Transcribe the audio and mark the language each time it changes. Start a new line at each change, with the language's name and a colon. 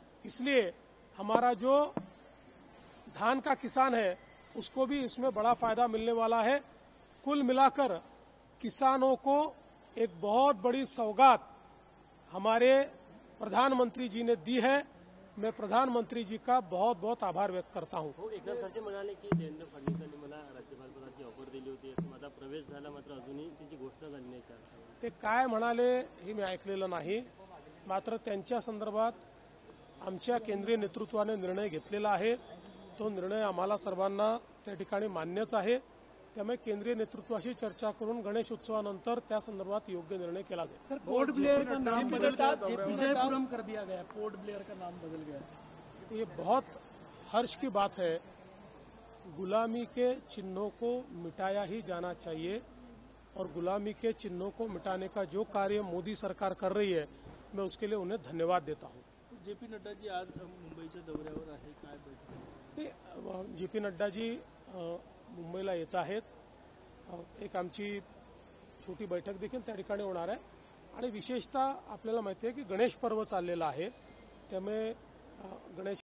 Hindi: इसलिए हमारा जो धान का किसान है उसको भी इसमें बड़ा फायदा मिलने वाला है। कुल मिलाकर किसानों को एक बहुत बड़ी सौगात हमारे प्रधानमंत्री जी ने दी है। मैं प्रधानमंत्री जी का बहुत बहुत आभार व्यक्त करता हूं।
Marathi: एकनाथ खडसे म्हणाले की देवेंद्र फडणवीसांनी मला राज्यपालपदाची ऑफर दिली होती, माझा प्रवेश झाला, मात्र अजूनही त्याची घोषणा झाली नाही। ते काय म्हणाले हे मी ऐकलेलं नाही, मात्र त्यांच्या संदर्भात आमच्या केंद्रीय नेतृत्वाने निर्णय घेतलेला आहे. तो निर्णय आम्हाला सर्वांना त्या ठिकाणी मान्यच आहे. त्यामुळे केंद्रीय नेतृत्वाशी चर्चा करून गणेश उत्सवानंतर त्या संदर्भात योग्य निर्णय केला जाईल.
Hindi: सर, पोर्ट ब्लेयर का नाम बदल गया, विजयपुरम कर दिया गया, पोर्ट ब्लेयर का नाम बदल गया. ये बहुत हर्ष की बात है. गुलामी के चिन्हों को मिटाया ही जाना चाहिए और गुलामी के चिन्हों को मिटाने का जो कार्य मोदी सरकार कर रही है मैं उसके लिए उन्हें धन्यवाद देता हूं.
Marathi: जेपी नड्डाजी आज मुंबईच्या दौऱ्यावर आहे, काय बैठक? जेपी नड्डाजी मुंबईला येत आहेत. एक आमची छोटी बैठक देखील त्या ठिकाणी होणार आहे आणि विशेषतः आपल्याला माहिती आहे की गणेश पर्व चाललेलं आहे. त्यामुळे गणेश